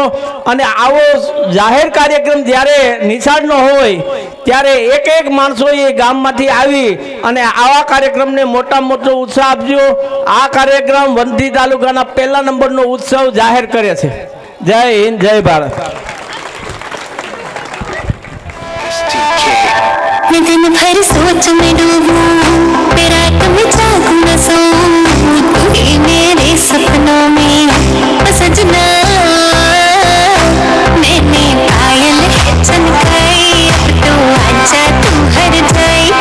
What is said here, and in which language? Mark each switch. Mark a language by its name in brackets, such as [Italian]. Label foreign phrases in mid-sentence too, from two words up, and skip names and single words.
[Gujarati] અને આવો જાહેર કાર્યક્રમ જ્યારે નિશાળનો હોય ત્યારે એક માણસો એ ગામમાંથી આવી અને આવા કાર્યક્રમને મોટો ઉત્સાહ આપજો। આ કાર્યક્રમ વંથી તાલુકાના 1 નંબરનો ઉત્સવ જાહેર કરે છે। જય હિન્દ, જય ભારત। [Hindi] मैं दिन भर सोच में डूबूं, फिर रात में जागूं न सोऊं, तू ही मेरे सपनों में ओ सजना। मैंने पायल चमकाई, अब तो आजा तू हर जाए।